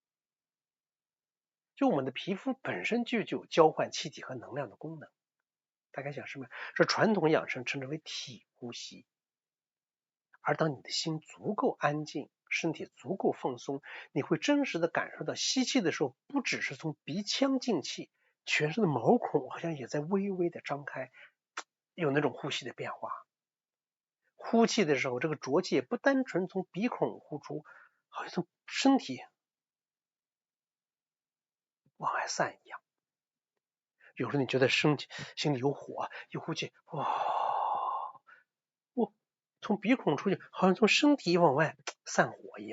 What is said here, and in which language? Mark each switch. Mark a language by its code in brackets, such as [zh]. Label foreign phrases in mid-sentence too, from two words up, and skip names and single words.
[zh] 就我們的皮膚本身就有交換氣體和能量的功能。大家想什麼？是傳統養生稱之為體呼吸。而當你的心足夠安靜，身體足夠放鬆，你會真實的感受到吸氣的時候，不只是從鼻腔進氣， 全身的毛孔好像也在微微的張開，有那种呼吸的变化。呼气的时候，这個浊氣也不單純從鼻孔呼出，好像從身體往外散一樣。有時候你覺得心裡有火，一呼氣，從鼻孔出去，好像從身體往外散火一樣。